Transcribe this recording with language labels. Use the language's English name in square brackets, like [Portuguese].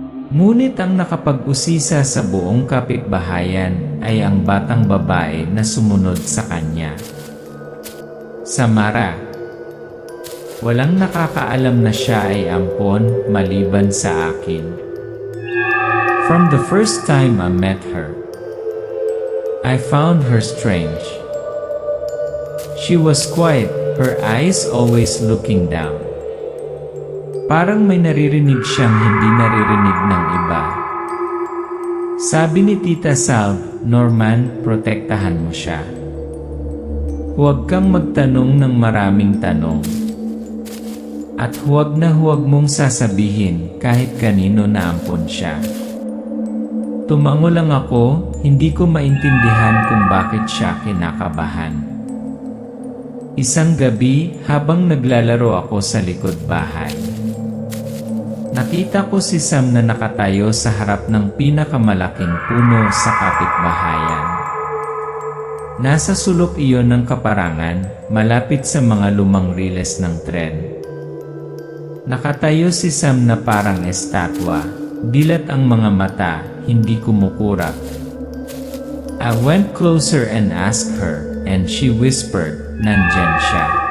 [Filipino] Ngunit ang nakapag-usisa sa buong kapitbahayan ay ang batang babae na sumunod sa kanya. Samara. Walang nakakaalam na siya ay ampon maliban sa akin. [English] From the first time I met her, I found her strange. She was quiet, her eyes always looking down. [Filipino] Parang may naririnig siyang hindi naririnig ng iba. Sabi ni Tita Salve, "Norman, protektahan mo siya. Huwag kang magtanong ng maraming tanong. At huwag na huwag mong sasabihin kahit kanino na ampon siya." Tumango lang ako, hindi ko maintindihan kung bakit siya kinakabahan. Isang gabi, habang naglalaro ako sa likod bahay, nakita ko si Sam na nakatayo sa harap ng pinakamalaking puno sa kapitbahayan. Nasa sulok iyon ng kaparangan, malapit sa mga lumang riles ng tren. Nakatayo si Sam na parang estatwa, dilat ang mga mata, hindi kumukurap. [English] I went closer and asked her, and she whispered, [Filipino] "Nandyan siya."